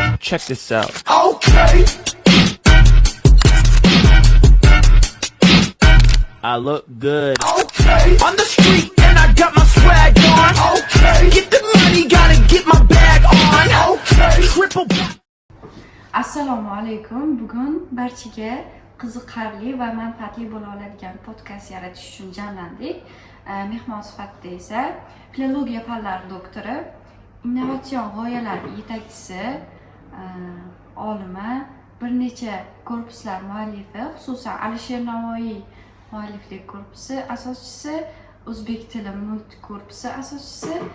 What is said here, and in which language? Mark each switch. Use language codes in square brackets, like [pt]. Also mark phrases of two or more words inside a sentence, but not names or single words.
[en] check this out. Okay. I look good. Okay. On the street and I got my swag on. Okay. Get the money, gotta get my bag on. Okay. Triple. [uz] Assalomu alaykum. Bugun barchaga qiziqarli va manfaatli bo'la oladigan podkast yaratish uchun jamlandik. Mehmon sifatida esa filologiya fanlari doktori, innovatsion g'oyalar yetakchisi, olima, bir necha korpuslar muallifi, xususan Alisher Navoiy mualliflik korpusi asoschisi, o'zbek tili mulk korpusi asoschisi,